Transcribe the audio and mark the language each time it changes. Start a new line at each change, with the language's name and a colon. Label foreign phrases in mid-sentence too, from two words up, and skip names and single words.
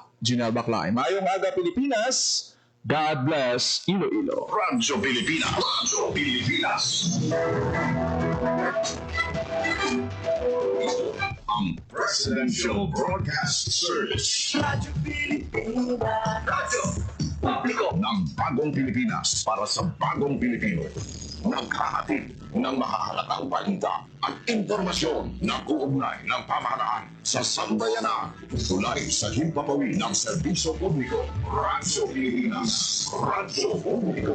Hiligaynon: Junel Baclay. Maayong aga Pilipinas.
English: God bless
Hiligaynon: Iloilo.
Filipino: Radyo Pilipinas. Ang Presidential Broadcast Service. Radyo Pilipinas. Radyo Publiko ng bagong Pilipinas para sa bagong Pilipino. Naghahatid ng mahahalatang balita at impormasyon na uugnay ng pamahalaan sa sambayanan. Tulay sa himpapawid ng serbisyo publiko. Radyo Pilipinas. Radyo Publiko.